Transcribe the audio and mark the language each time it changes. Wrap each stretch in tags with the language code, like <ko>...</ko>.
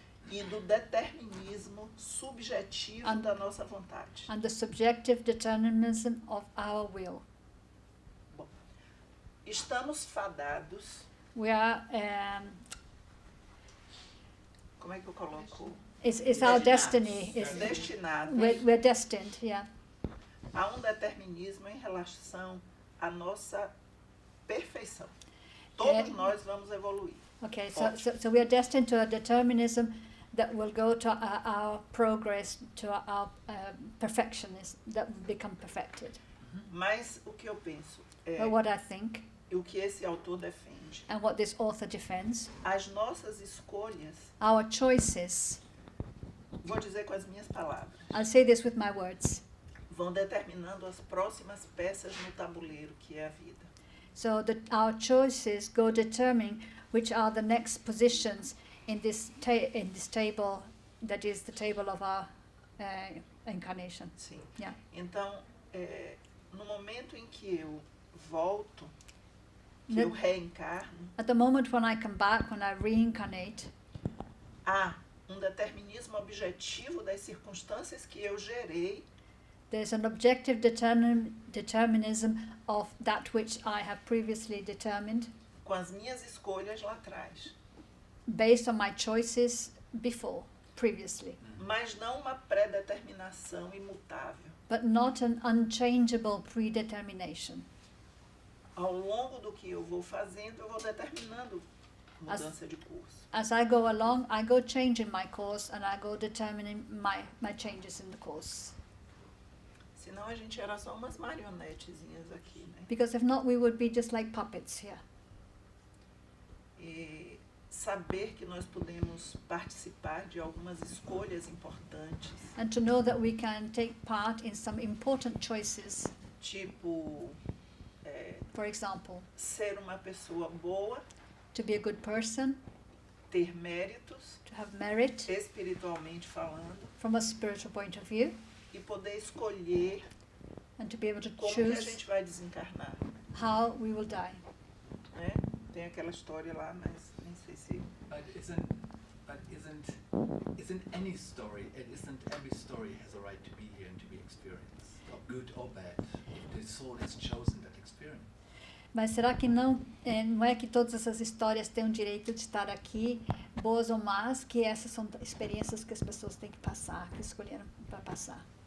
<pt>e do determinismo subjetivo da nossa vontade.</pt> <en>and the subjective determinism of our will.</en> <pt>Estamos fadados,</pt> <en>We are,</en> <pt>como é que eu coloco?</pt> <en>it's our destiny.</en> <pt>Destinados</pt> <en>We're destined, yeah,</en> <pt>a um determinismo em relação à nossa perfeição. Todos nós vamos evoluir.</pt> <en>okay, so we are destined to a determinism that will go to our progress, to our perfectionism, that will become perfected.</en> <pt>Mas o que eu penso é,</pt> <en>But what I think,</en> <pt>o que esse autor defende,</pt> <en>and what this author defends,</en> <pt>as nossas escolhas,</pt> <en>our choices,</en> <pt>vou dizer com as minhas palavras,</pt> <en>I'll say this with my words,</en> <pt>vão determinando as próximas peças no tabuleiro, que é a vida.</pt> <en>so that our choices go determining which are the next positions in this table that is the table of our incarnation.</en> <pt>Sim.</pt> <en>Yeah.</en> <pt>Então, no momento em que eu volto, que eu reencarno,</pt> <en>At the moment when I come back, when I reincarnate,</en> <pt>há um determinismo objetivo das circunstâncias que eu gerei</pt> <en>there's an objective determinism of that which I have previously determined</en> <pt>com as minhas escolhas lá atrás,</pt> <en>based on my choices previously,</en> <pt>mas não uma pré-determinação imutável.</pt> <en>but not an unchangeable predetermination.</en> <pt>Ao longo do que eu vou fazendo, eu vou determinando mudança de curso.</pt> <en>As I go along, I go changing my course and I go determining my changes in the course.</en> <pt>Senão a gente era só umas marionetezinhas aqui, né?</pt> <en>Because if not, we would be just like puppets here.</en> <pt>E saber que nós podemos participar de algumas escolhas importantes,</pt> <en>And to know that we can take part in some important choices,</en> <pt>tipo</pt> <en>for example,</en> <pt>ser uma pessoa boa,</pt> <en>to be a good person,</en> <pt>ter méritos,</pt> <en>to have merit</en> <pt>espiritualmente falando,</pt> <en>from a spiritual point of view,</en> <pt>e poder escolher</pt> <en>and to be able to</en> <pt>como que a</pt> <en>choose</en> <pt>gente vai desencarnar,</pt> <en>how we will die.</en> <pt>né? Tem aquela história lá, mas nem sei se...</pt> <en>But isn't any story, isn't every story has a right to be here and to be experienced, or good or bad, if the soul has chosen that experience.</en> <pt>Mas será que não é que todas essas histórias têm o direito de estar aqui, boas ou más, que essas são experiências que as pessoas têm que passar, que escolheram para passar?</pt>